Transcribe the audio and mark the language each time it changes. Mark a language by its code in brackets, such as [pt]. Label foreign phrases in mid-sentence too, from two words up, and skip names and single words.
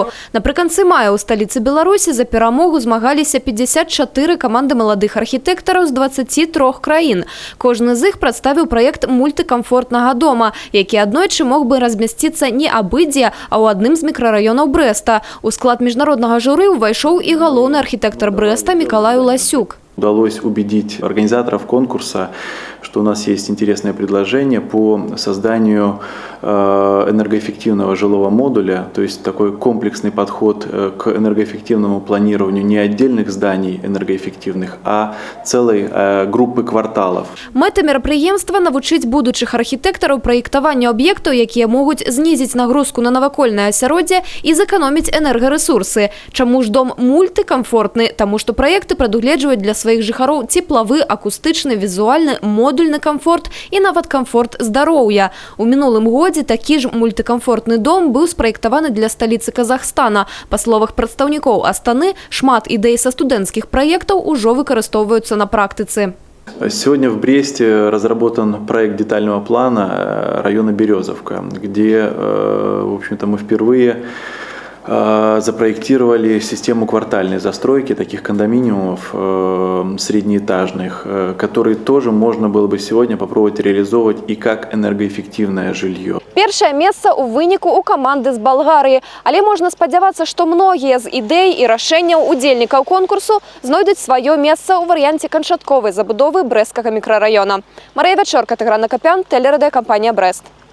[be] Напрыканцы мая ў сталіцы Беларусі за перамогу змагаліся 54 каманды маладых архітэктараў з 23 краін. Кожны з іх прадставіў праект мультыкамфортнага дома, які аднойчы мог бы размясціцца не абы-дзе, а ў адным з мікрараёнаў Брэста. У склад міжнароднага журы ўвайшоў і галоўны архітэктар Брэста Мікалай Уласюк. [ru] Удалось убедить организаторов конкурса, что у нас есть интересное предложение по созданию энергоэффективного жилого модуля, то есть такой комплексный подход к энергоэффективному планированию не отдельных зданий энергоэффективных, а целой группы кварталов. [be] Мэта мерапрыемства навучыць будучых архітэктараў праектаванню аб'ектаў, якія могуць знізіць нагрузку на навакольнае асяроддзе і зэканоміць энергарэсурсы. Чаму ж дом мультыкамфортны? Таму што праекты прадугледжваюць для сваіх жыхароў цеплавы, акустычны, візуальны, модульны камфорт і нават камфорт здароўя. У мінулым годзе такі ж мультыкамфортны дом быў спраектаваны для сталіцы Казахстана. Па словах прадстаўнікоў Астаны, шмат ідэй са студэнцкіх праектаў ужо выкарыстоўваюцца на практыцы. [ru] Сегодня в Бресте разработан проект детального плана района Березовка, где, в общем-то, мы впервые запроектировали систему квартальной застройки таких кондоминиумов среднеэтажных, которые тоже можно было бы сегодня попробовать реализовывать и как энергоэффективное жилье. [be] Першае месца ў выніку у каманды з Балгарыі, але можна спадзявацца, што многія з ідэй і рашэнняў удзельнікаў конкурсу знойдуць сваё месца ў варыянце канчатковай забудовы брэсцкага мікрараёна. Марыя Вячорка, Тыгран Акапян, тэлерадыёкампанія Брэст.